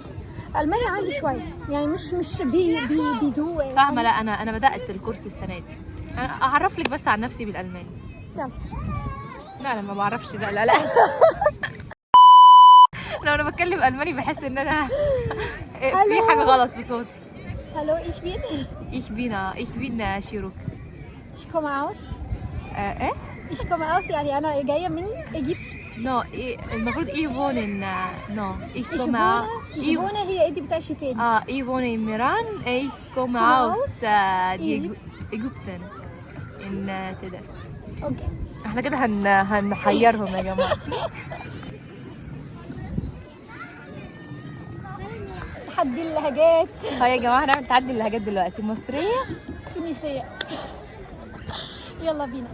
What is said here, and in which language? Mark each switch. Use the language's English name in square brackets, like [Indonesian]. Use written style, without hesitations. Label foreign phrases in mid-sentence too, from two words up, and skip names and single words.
[Arabic] الماني عندي شويه يعني، مش بيدو يعني. فاهمه. لا انا بدات الكورس السنه دي. انا اعرف لك بس عن نفسي بالالماني. نعم. لا انا ما بعرفش. لا لو انا بتكلم الماني بحس ان انا في حاجه غلط في صوتي. [German] Hallo ich bin? ich bin شيروك. Ich komm aus? [Arabic] ايه [German] Ich komm aus [Arabic] يعني انا جايه من ايجيبت. نو المفروض ايفون نو ايفونا هي انت بتعيشي فين؟ [German] ايفون in ميران. ich komme aus Ägypten in تدس. [Arabic] اوكي احنا كده هنحيرهم يا جماعه. تحدي اللهجات. يا جماعه هنعمل تحدي اللهجات دلوقتي، مصريه تونسيه. يلا بينا.